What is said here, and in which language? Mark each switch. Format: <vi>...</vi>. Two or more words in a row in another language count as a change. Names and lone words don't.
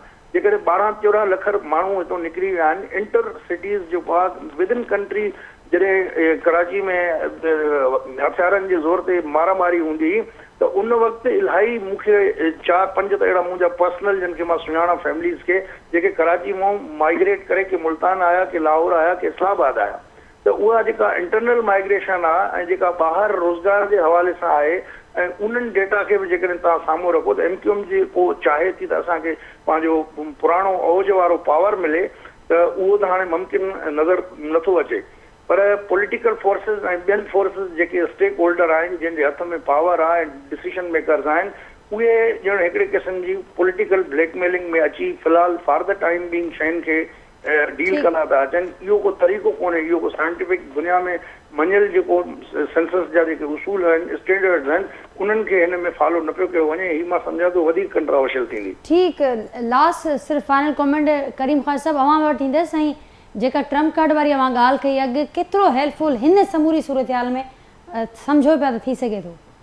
<sd>जेकॾहिं 12-14 लख माण्हू हितां निकिरी विया आहिनि,</sd> <en>inter cities</en> <sd>जेको आहे</sd> <en>within country,</en> <sd>जॾहिं कराची में हथियारनि जे ज़ोर ते मारामारी हूंदी हुई त उन वक़्तु इलाही मूंखे 4-5 त अहिड़ा मुंहिंजा पर्सनल जिन खे मां सुञाणा फैमिलीज़ खे, जेके कराची मां माइग्रेट करे के मुल्तान आया, के लाहौर आया, के इस्लामाबाद आया, त उहा जेका</sd> <en>internal migration</en> <sd>आहे ऐं जेका ॿाहिरि रोज़गार जे हवाले सां आहे, ऐं उन्हनि डेटा खे बि जेकॾहिं तव्हां साम्हूं रखो त MQM जी को चाहे थी त असांखे पंहिंजो पुराणो औज वारो पावर मिले, त उहो त हाणे मुमकिन नज़र नथो अचे। पर</sd> <en>political forces</en> <sd>ऐं ॿियनि फोर्सिस जेके</sd> <en>stake holder</en> <sd>आहिनि, जंहिंजे हथ में पावर आहे,</sd> <en>decision makers</en> <sd>आहिनि, उहे ॼण हिकिड़े क़िस्म जी</sd> <en>political blackmailing</en> <sd>में अची फ़िलहाल</sd> <en>for the time being</en> <sd>शयुनि खे डील कंदा था अचनि। इहो को तरीक़ो कोन्हे, इहो को साइंटिफिक दुनिया में मञियल जेको सेंसस जा जेके उसूल आहिनि, स्टैंडर्ड्स आहिनि, उन्हनि खे हिन में फॉलो न पियो कयो वञे। हीअ मां सम्झां थो वधीक कंट्रावर्शियल थींदी। ठीकु, लास्ट सिर्फ़ु</sd> <en>final comment</en> <sd>करीम ख़ान साहिबु अवां वटि ईंदसि, ऐं जेका</sd> <en>trump card</en> <sd>वारी अवां ॻाल्हि कई, अॻु केतिरो हेल्पफुल हिन समूरी सूरत हाल में सम्झो पिया त थी सघे थो?</sd>